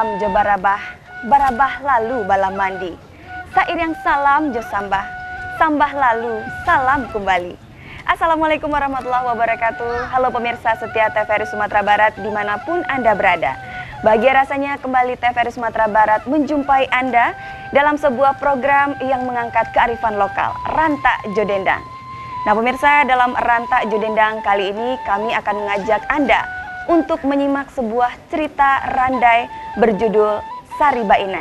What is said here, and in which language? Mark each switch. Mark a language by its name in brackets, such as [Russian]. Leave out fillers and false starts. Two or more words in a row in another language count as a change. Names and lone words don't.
[Minangkabau] barabah, barabah lalu bala mandi. Sairing salam jo sambah, sambah lalu salam kembali. [Arabic] السلام عليكم ورحمة الله وبركاته. [Indonesian] Halo pemirsa setia TVRI Sumatera Barat dimanapun Anda berada. Bahagia rasanya kembali TVRI Sumatera Barat menjumpai Anda dalam sebuah program yang mengangkat kearifan lokal, Rantak Jodendang. Nah pemirsa, dalam Rantak Jodendang kali ini kami akan mengajak Anda untuk menyimak sebuah cerita randai berjudul Sari Bainai.